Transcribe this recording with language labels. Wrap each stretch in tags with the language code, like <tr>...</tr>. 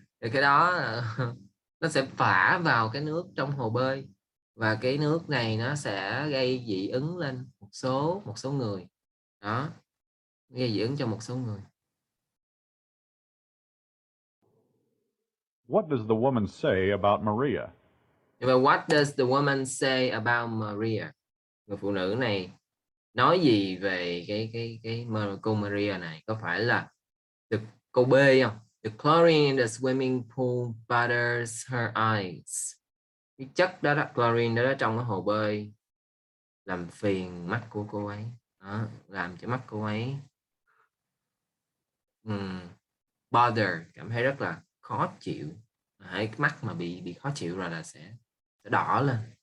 <vi>Rồi cái đó nó sẽ phả vào cái nước trong hồ bơi, và cái nước này nó sẽ gây dị ứng lên một số người. Đó, gây dị ứng cho một số người.</vi> <en>What does the woman say about Maria?</en> <vi>Nhưng mà</vi> <en>what does the woman say about Maria?</en> <vi>Người phụ nữ này nói gì về cô Maria này? Có phải là câu B không?</vi> <en>The chlorine in the swimming pool bothers her eyes.</en> <vi>Cái chất đó, chlorine đó trong cái hồ bơi làm phiền mắt của cô ấy. Đó, làm cho mắt cô ấy bother, cảm thấy rất là khó chịu. Cái mắt mà bị khó chịu rồi là sẽ đỏ lên.</vi>